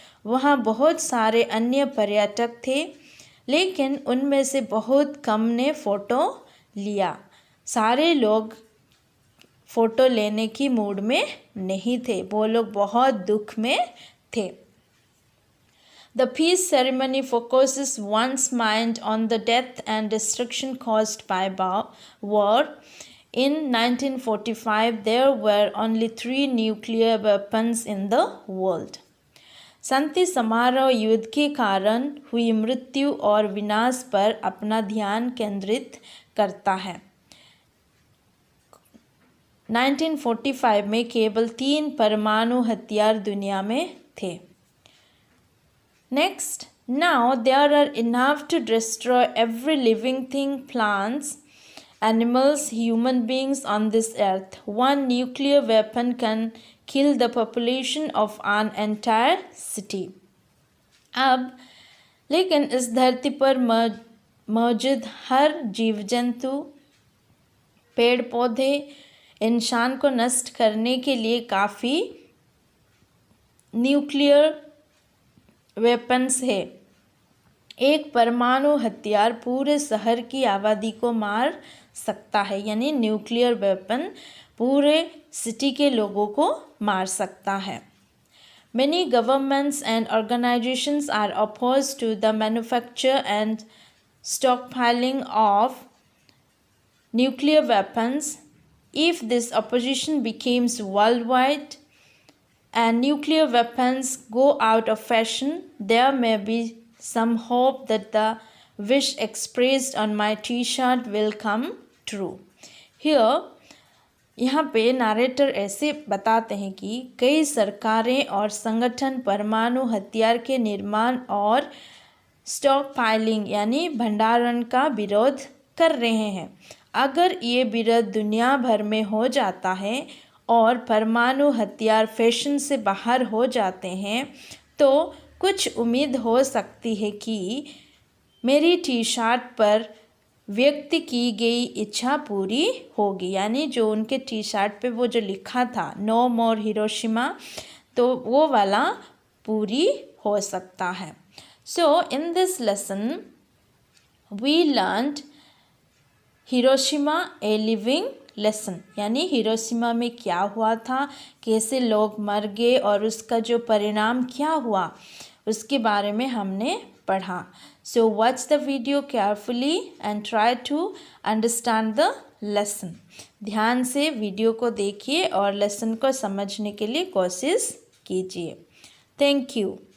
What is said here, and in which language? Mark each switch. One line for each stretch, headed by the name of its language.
Hindi: वहाँ बहुत सारे अन्य पर्यटक थे, लेकिन उनमें से बहुत कम ने फ़ोटो लिया। सारे लोग फ़ोटो लेने की मूड में नहीं थे, वो लोग बहुत दुख में थे।
English: The peace ceremony focuses one's mind on the death and destruction caused by war. In 1945, there were only 3 nuclear weapons in the world.
Hindi: शांति समारोह युद्ध के कारण हुई मृत्यु और विनाश पर अपना ध्यान केंद्रित करता है। 1945 में केवल 3 परमाणु हथियार दुनिया में थे।
English: Next, now there are enough to destroy every living thing, plants, animals, human beings on this earth. One nuclear weapon can kill the population of an entire city.
Hindi: अब लेकिन इस धरती पर मौजूद हर जीव जंतु, पेड़ पौधे, इंसान को नष्ट करने के लिए काफ़ी न्यूक्लियर वेपन्स है। एक परमाणु हथियार पूरे शहर की आबादी को मार सकता है, यानी न्यूक्लियर वेपन पूरे सिटी के लोगों को मार सकता है।
English: Many governments and organizations are opposed to the manufacture and stockpiling of nuclear weapons. If this opposition becomes worldwide and nuclear weapons go out of fashion, there may be some hope that the wish expressed on my t-shirt will come true. Here,
Hindi: यहाँ पे narrator ऐसे बताते हैं कि कई सरकारें और संगठन परमाणु हथियार के निर्माण और स्टॉक पाइलिंग यानी भंडारण का विरोध कर रहे हैं। अगर ये विरोध दुनिया भर में हो जाता है और परमाणु हथियार फैशन से बाहर हो जाते हैं तो कुछ उम्मीद हो सकती है कि मेरी टी शर्ट पर व्यक्त की गई इच्छा पूरी होगी, यानी जो उनके टी शर्ट पे वो जो लिखा था नो मोर हिरोशिमा, तो वो वाला पूरी हो सकता है।
English: so in this lesson we learned Hiroshima a living lesson,
Hindi: यानी हिरोशिमा में क्या हुआ था, कैसे लोग मर गए और उसका जो परिणाम क्या हुआ उसके बारे में हमने पढ़ा।
English: So watch the video carefully and try to understand the lesson.
Hindi: ध्यान से वीडियो को देखिए और लेसन को समझने के लिए कोशिश कीजिए।
English: Thank you.